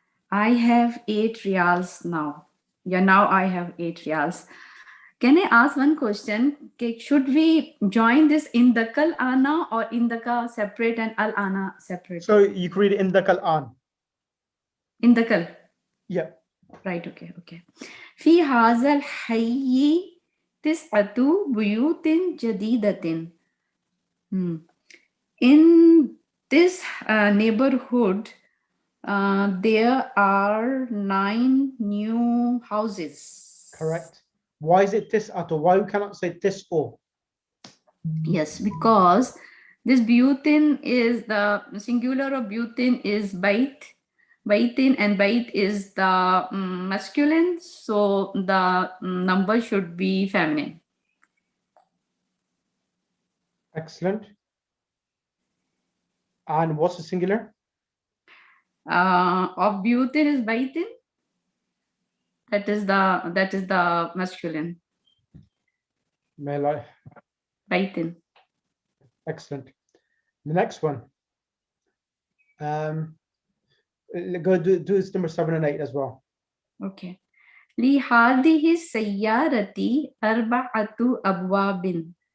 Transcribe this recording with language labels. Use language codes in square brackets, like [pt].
[en] I have 8 riyals now. Yeah, now I have 8 riyals. Can I ask one question? Okay, should we join this indakal ana or indaka separate and al-ana separate? So you can read it in the Quran. Indakal. Yeah. Right, okay, okay. [ar] في هذا الحي تسعة بيوت جديدة. [en] In this neighborhood, there are 9 new houses. Correct. Why is it tis'atu? Why we cannot say tis'u? Yes, because this buyutin is the singular of buyutin is baitin, and bait is the masculine, so the number should be feminine. Excellent. And what's the singular? Of buyutin is baitin. That is the masculine. Male. Baitin. Excellent. The next one. Go do this number 7 and 8 as well. Okay. [ar] لهذه السيارة أربعة أبواب.